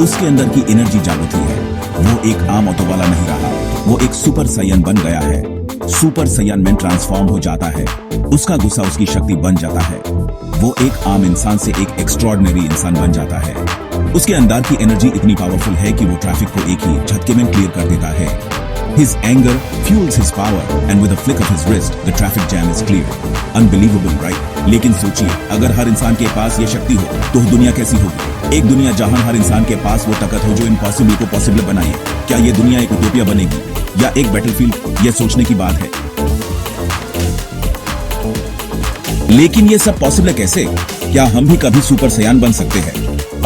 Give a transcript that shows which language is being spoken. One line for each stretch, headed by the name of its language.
Hindi: उसके अंदर की एनर्जी जागृत हुई है। वो एक आम ऑटो वाला नहीं रहा, वो एक सुपर सैयन बन गया है। सुपर सैयन में ट्रांसफॉर्म हो जाता है। उसका गुस्सा उसकी शक्ति बन जाता है। वो एक आम इंसान से एक एक्स्ट्रॉर्डिनरी इंसान बन जाता है। उसके अंदर की एनर्जी इतनी पावरफुल है कि वो ट्रैफिक को एक ही झटके में क्लियर कर देता है।
English: His anger fuels his power, and with a flick of his wrist, the traffic jam is cleared. Unbelievable, right?
Hindi: लेकिन सोचिए, अगर हर इंसान के पास ये शक्ति हो, तो दुनिया कैसी होगी? एक दुनिया जहां हर इंसान के पास वो ताकत हो जो इम्पॉसिबल को पॉसिबल बनाए। क्या ये दुनिया एक यूटोपिया बनेगी या एक बैटलफील्ड? ये सोचने की बात है। लेकिन ये सब पॉसिबल कैसे? क्या हम भी कभी सुपर सैयन बन सकते हैं?